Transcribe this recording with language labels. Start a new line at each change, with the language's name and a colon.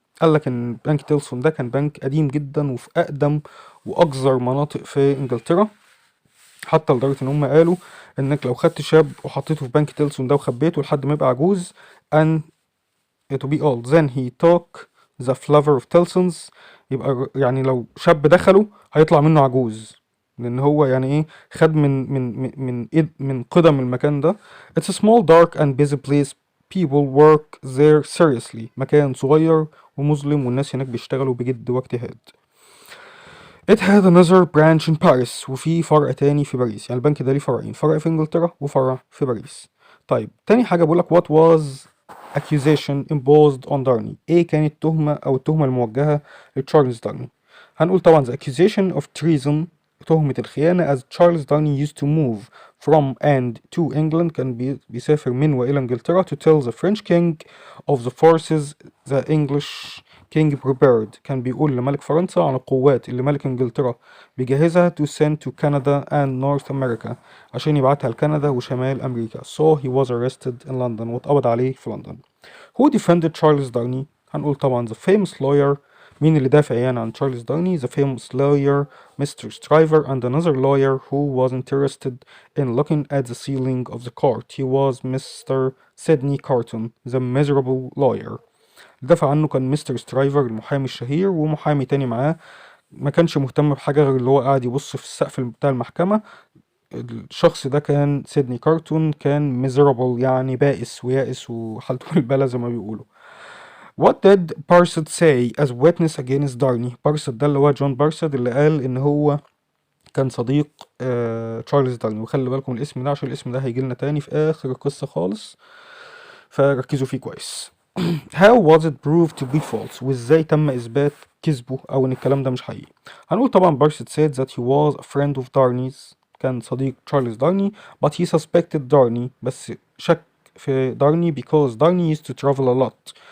Arabic: قال لك ان بنك تيلسون ده كان بنك قديم جدا وفي اقدم واقذر مناطق في انجلترا، حتى لدرجه ان هم قالوا انك لو خدت شاب وحطيته في بنك تيلسون ده وخبيته لحد ما يبقى عجوز
English: and to be old then he took the flavor of Tilson's.
Arabic: يبقى يعني لو شاب دخله هيطلع منه عجوز، لان هو يعني ايه، خد من قدم المكان ده.
English: It's a small dark and busy place. People work there seriously.
Arabic: مكان صغير ومظلم والناس هناك بيشتغلوا بجد واجتهاد.
English: It had another branch in Paris.
Arabic: وفي فرع تاني في باريس. يعني البنك ده ليه فرعين، فرع في انجلترا وفرع في باريس. طيب تاني حاجة بقول لك
English: what was accusation imposed on Darney.
Arabic: ايه كانت تهمة او التهمة الموجهة لتشارلز دارني؟ هنقول طبعا
English: the accusation of treason،
Arabic: تهمة الخيانة
English: as Charles Darney used to move from and to England.
Arabic: كان بيسافر من وإلى إنجلترا
English: to tell the French king of the forces the English king prepared.
Arabic: كان بيقول لملك فرنسا عن القوات اللي ملك إنجلترا بيجهزها
English: to send to Canada and North America،
Arabic: عشان يبعتها لكندا وشمال أمريكا.
English: So he was arrested in London.
Arabic: واتقبض عليه في لندن.
English: Who defended Charles Darney؟
Arabic: هنقول طبعا
English: the famous lawyer.
Arabic: مين اللي دافع يعني عن تشارلز دارني؟
English: the famous lawyer Mr. Stryver and another lawyer who was interested in looking at the ceiling of the court. He was Mr. Sidney Carton, the miserable lawyer.
Arabic: دافع عنه كان مستر سترايفر المحامي الشهير، ومحامي تاني معاه ما كانش مهتم بحاجة غير اللي هو قاعد يبص في السقف بتاع المحكمة. الشخص ده كان سيدني كارتون، كان miserable يعني بائس ويائس وحالته بالبلة زي ما بيقولوا.
English: What did Barsad say as witness against Darney؟
Arabic: بارسد ده اللي هو جون بارسد اللي قال إن هو كان صديق تشارلز دارني. وخلي بالكم الاسم ده عشان الاسم ده هيجي لنا تاني في آخر القصة خالص، فركزوا فيه كويس.
English: How was it proved to be false؟
Arabic: وإزاي تم إثبات كذبه أو إن الكلام ده مش حقيقي؟ هنقول طبعا
English: Barsad said that he was a friend of Darney's.
Arabic: كان صديق تشارلز دارني
English: but he suspected Darney.
Arabic: بس شك في دارني
English: because Darney used to travel a lot.